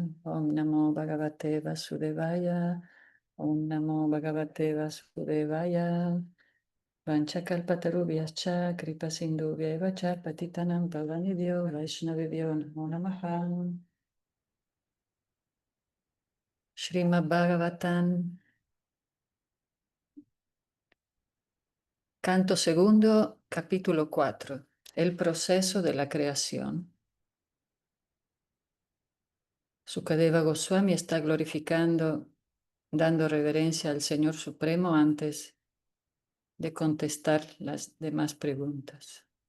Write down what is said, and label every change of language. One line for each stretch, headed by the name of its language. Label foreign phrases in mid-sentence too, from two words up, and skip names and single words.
Sanskrit: Om Namo Bhagavate Vasudevaya. Om Namo Bhagavate Vasudevaya. Vanchakalpatarubhyascha kripa sindhubhyeva cha patitanam pavanidhyo vaishnavibhyo namo namaha.
Spanish: Srimad Bhagavatam, canto segundo, capítulo 4. El proceso de la creación. Sukadeva Goswami está glorificando, dando reverencia al Señor Supremo antes de contestar las demás preguntas.